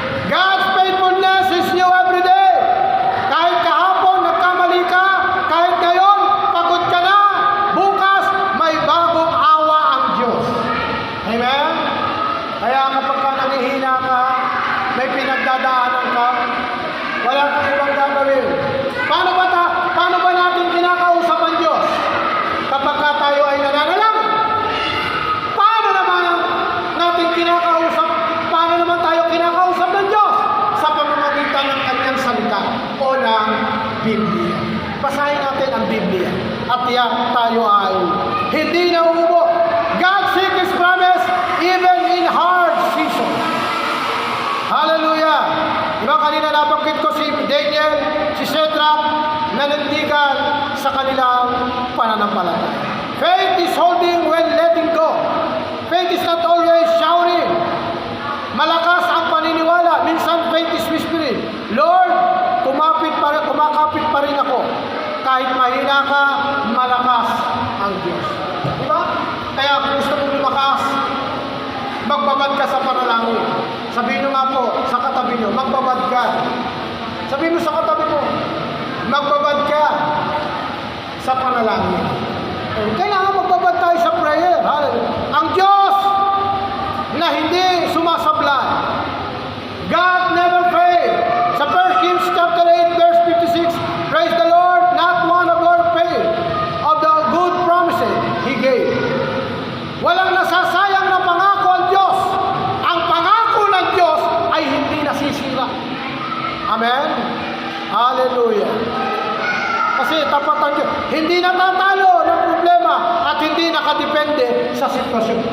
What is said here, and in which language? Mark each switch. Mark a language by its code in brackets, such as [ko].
[en] God's faithfulness is new every day. [tl] Kahit kahapon nagkamali ka, kahit ngayon pagod ka na, bukas may bagong awa ang Diyos. Amen? Kaya kapag ka nangihina ka, may pinagdadaanan ka, wala kang ibang gagawin. Paano ba natin kinakausap ang Diyos? Kapag ka tayo ay nananalangin. Paano naman natin kinakausap? Paano naman tayo kinakausap ng Diyos? Sa pamamagitan ng kanyang salita o ng Biblia. Basahin natin ang Biblia. At yan tayo ay hindi nauubo. [en] God seeks His promise even in hard season. Hallelujah! [tl] Diba kanina nabanggit ko si Daniel, si Shadrach, nanindigan sa kanilang pananampalataya. [en] Faith is holding when letting go. Faith is not always shouting. [tl] Malakas ang paniniwala. Minsan [en] faith is whispering, [tl] Lord, kumakapit pa rin ako. Kahit mahina ka, malakas ang Diyos. Diba? Kaya kung gusto mong lumakas, magbabad ka sa panalangin. Sabihin mo nga po sa katabi nyo, magbabad ka. Sabihin mo sa katabi mo, magbabad ka sa panalangin. Kailangan magbabad tayo sa prayer. Hallelujah. Ang Diyos na hindi sumasablay. [en] God never failed. Sa 1 Kings chapter 8 verse 56, praise the Lord, not one of Lord failed of the good promises He gave. [tl] Walang nasasayang na pangako ang Diyos. Ang pangako ng Diyos ay hindi nasisira. Amen? Hallelujah. Kasi tapat ang Diyos. Hindi natatalo ng problema at hindi nakadepende sa sitwasyon.